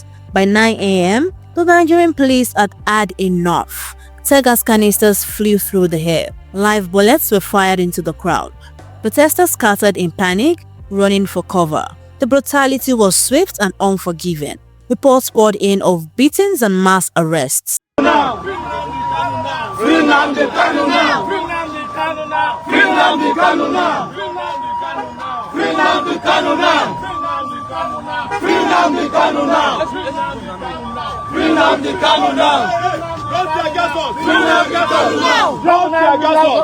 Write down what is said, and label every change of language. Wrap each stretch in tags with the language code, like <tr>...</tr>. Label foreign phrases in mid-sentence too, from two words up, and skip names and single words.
<en>By 9 a.m., the Nigerian police had enough. Tear gas canisters flew through the air. Live bullets were fired into the crowd. Protesters scattered in panic, running for cover. The brutality was swift and unforgiving. Reports poured in of beatings and mass arrests. Free Nnamdi Kanu now! Free Nnamdi Kanu now! Free Nnamdi Kanu now! Free Nnamdi Kanu now! Free Nnamdi Kanu now! Free Nnamdi Kanu now! Don't tear gas us! Free Nnamdi Kanu now! Don't tear gas us!</en>